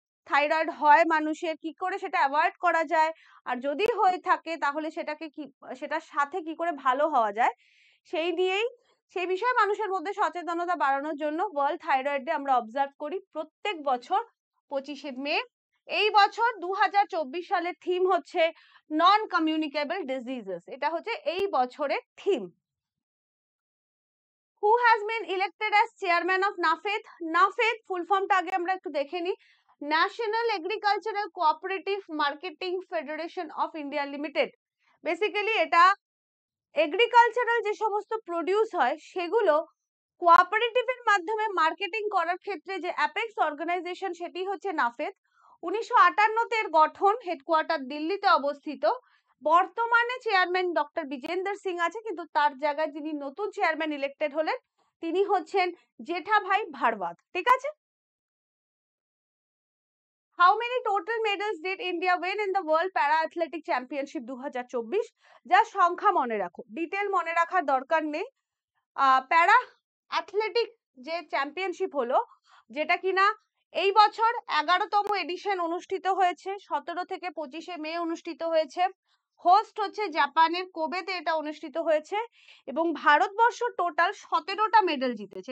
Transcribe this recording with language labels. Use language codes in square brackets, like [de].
[bn] Thyroid হয় মানুষের, কি করে সেটা অ্যাভয়েড করা যায়, আর যদি হয়ে থাকে তাহলে সেটাকে কি, সেটার সাথে কি করে ভালো হওয়া যায়, সেই বিষয়ে মানুষের মধ্যে সচেতনতা বাড়ানোর জন্য ওয়ার্ল্ড থাইরয়েড ডে আমরা অবজার্ভ করি প্রত্যেক বছর 25শে মে। এই বছর 2024 সালের থিম হচ্ছে নন কমিউনিকেবল ডিজিজেস, এটা হচ্ছে এই বছরের theme. [en] Who has been elected as chairman of NAFED? [bn] NAFED ফুল ফর্মটা আগে আমরা একটু দেখে নিই। National agricultural cooperative marketing federation of India limited. Basically এটা এগ্রিকালচারাল যে সমস্ত প্রডিউস হয় সেগুলো কোঅপারেটিভের মাধ্যমে মার্কেটিং করার ক্ষেত্রে যে অ্যাপেক্স অর্গানাইজেশন, সেটি হচ্ছে নাফেদ। 1958-তে এর গঠন, হেডকোয়ার্টার দিল্লিতে অবস্থিত। বর্তমানে চেয়ারম্যান ডক্টর বিজেন্দর সিং আছে, কিন্তু তার জায়গায় যিনি নতুন চেয়ারম্যান ইলেক্টেড হলেন তিনি হচ্ছেন জেঠাভাই ভারওয়াত। ঠিক আছে। [en] How many total medals did India win in the World Para Athletic Championship 2024? [bn] যা সংখ্যা মনে রাখো, ডিটেল মনে রাখার দরকার নেই। প্যারা অ্যাথলেটিক যে চ্যাম্পিয়নশিপ হলো, যেটা কিনা এই বছর 11তম এডিশন অনুষ্ঠিত হয়েছে, 17 থেকে 25শে মে অনুষ্ঠিত হয়েছে। হোস্ট হচ্ছে জাপানের কোবেতে এটা অনুষ্ঠিত হয়েছে, এবং ভারতবর্ষ টোটাল 17টা মেডেল জিতেছে।